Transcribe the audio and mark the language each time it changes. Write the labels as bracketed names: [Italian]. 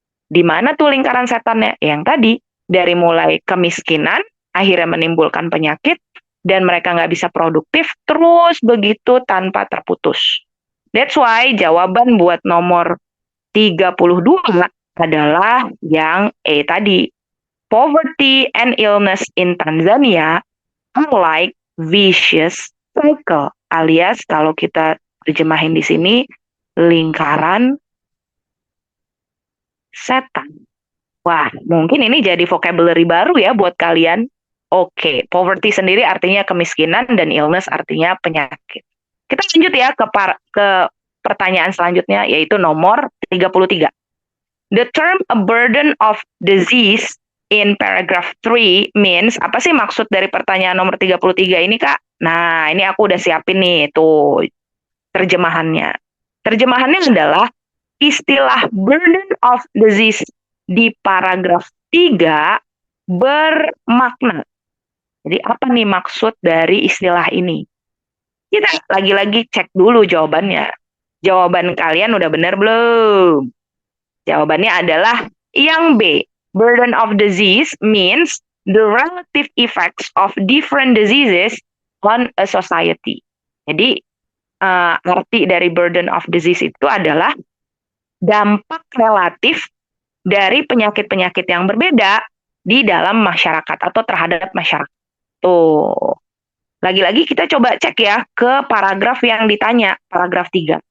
[Indonesian] Di mana tuh lingkaran setannya? Yang tadi, dari mulai kemiskinan, akhirnya menimbulkan penyakit, dan mereka nggak bisa produktif, terus begitu tanpa terputus. [English] That's why [Indonesian] jawaban buat nomor 32 adalah yang E tadi. [English] Poverty and illness in Tanzania are like vicious cycle. [Indonesian] Alias kalau kita terjemahin di sini, lingkaran setan. Wah, mungkin ini jadi vocabulary baru ya buat kalian. Oke, poverty sendiri artinya kemiskinan dan illness artinya penyakit. Kita lanjut ya ke pertanyaan selanjutnya, yaitu nomor 33. [English] The term a burden of disease in paragraph 3 means, [Indonesian] apa sih maksud dari pertanyaan nomor 33 ini, Kak? Nah, ini aku udah siapin nih, tuh terjemahannya. Terjemahannya adalah istilah burden of disease di paragraf 3 bermakna. Jadi apa nih maksud dari istilah ini? Kita lagi-lagi cek dulu jawabannya. Jawaban kalian udah benar belum? Jawabannya adalah yang B. [English] Burden of disease means the relative effects of different diseases on a society. [Indonesian] Jadi, arti dari burden of disease itu adalah dampak relatif dari penyakit-penyakit yang berbeda di dalam masyarakat atau terhadap masyarakat. Tuh. Lagi-lagi kita coba cek ya ke paragraf yang ditanya, paragraf 3.